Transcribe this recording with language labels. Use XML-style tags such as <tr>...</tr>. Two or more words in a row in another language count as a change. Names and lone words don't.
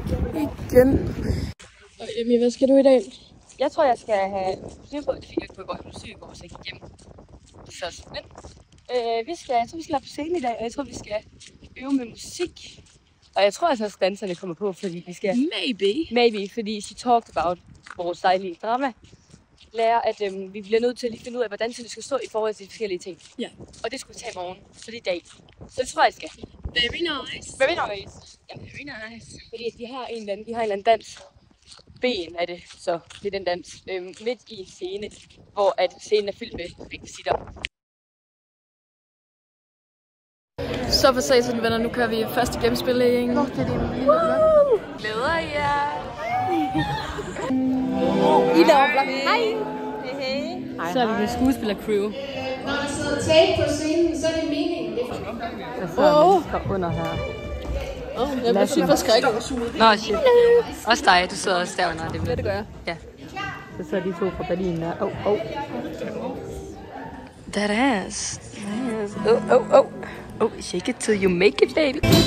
<da>Igen. Og Emmy, hvad skal du i dag? Jeg tror, jeg skal have styr på, at det fik jeg på godt musik i går, så jeg gik hjem. Så, men jeg tror, vi skal lade på scenen i dag, og jeg tror, vi skal øve med musik. Og jeg tror altså, at danserne kommer på, fordi vi skal... Maybe, fordi</da> <en>she talked about</en> <da>vores dejlige drama. Lærer, at vi bliver nødt til at lige finde ud af, hvordan det skal stå i forhold til de forskellige ting. Ja. Og det skulle vi tage i morgen, så det er dag. Så det tror jeg skal.</da> <en>Very nice. Very nice. Ja, very nice.</en> <da>Fordi de har en eller anden dans. Ben er det, så det er den dans. Midt i en scene, hvor at scenen er fyldt med rekvisitter. Så for sig sådan venner, nu kører vi første gennemspilling. Glæder jer. I laver blok. Hej. Hej. Så er vi med skuespiller-crew. Når der sidder tape på scenen, så er det meningen. Der sidder mennesker under her. Jeg bliver super skrækket. Nå, shit. Også dig, du sidder også derunder. Ja, det gør jeg. Ja. Så er de 2 fra Berlin der.</da> <en>That ass. Oh, shake it till you make it, baby.</en>